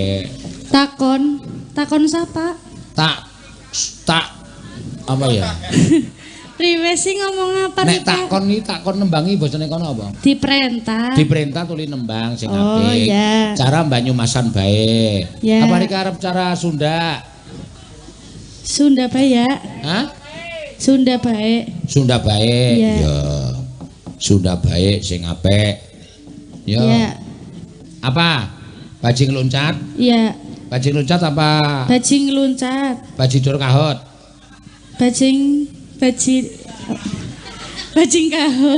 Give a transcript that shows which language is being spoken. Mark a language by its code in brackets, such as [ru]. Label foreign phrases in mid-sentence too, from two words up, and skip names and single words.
[jv] Takon sapa? Tak apa ya? Priwe sih ngomong apa nek takon nembangi basane kono apa? Diperintah tuli nembang sing apik. Oh iya. Cara Banyumasan bae. Ya. Apa rika arep cara Sunda? Sunda bae ya. Hah? Sunda bae. Ya. Ya. Sunda bae sing apik. Ya. Ya. Apa? Bajing loncat? Iya. Bajing loncat apa? Bajing loncat. Bajidor kahot. Bajing kahot.